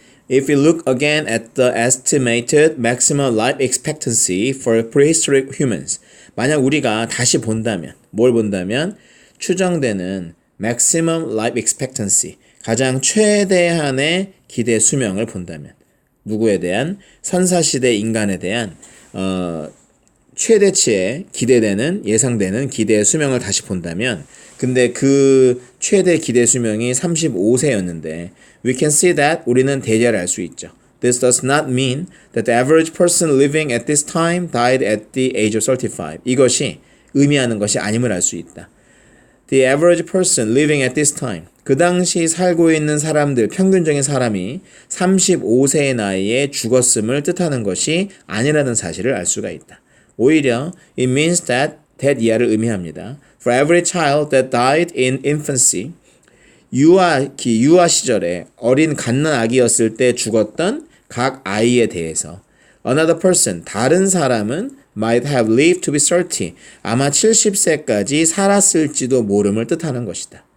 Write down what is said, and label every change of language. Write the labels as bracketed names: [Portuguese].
[English] If we look again at the estimated maximum life expectancy for prehistoric humans, [Korean] 만약 우리가 다시 본다면, 뭘 본다면 추정되는 maximum life expectancy, 가장 최대한의 기대 수명을 본다면 누구에 대한 선사시대 인간에 대한 최대치에 기대되는 예상되는 기대 수명을 다시 본다면 근데 그 최대 기대 수명이 35세였는데 [English] we can see that [Korean] 우리는 대략 알 수 있죠. [English] This does not mean that the average person living at this time died at the age of 35. [Korean] 이것이 의미하는 것이 아님을 알 수 있다. [English] The average person living at this time. [Korean] 그 당시 살고 있는 사람들, 평균적인 사람이 35세의 나이에 죽었음을 뜻하는 것이 아니라는 사실을 알 수가 있다. 오히려 [English] it means that [Korean] 이하를 의미합니다. [English] For every child that died in infancy, [Korean] 유아 시절에 어린 갓난아기였을 때 죽었던 각 아이에 대해서 [English] another person, [Korean] 다른 사람은 [English] might have lived to be 30, [Korean] 아마 70세까지 살았을지도 모름을 뜻하는 것이다.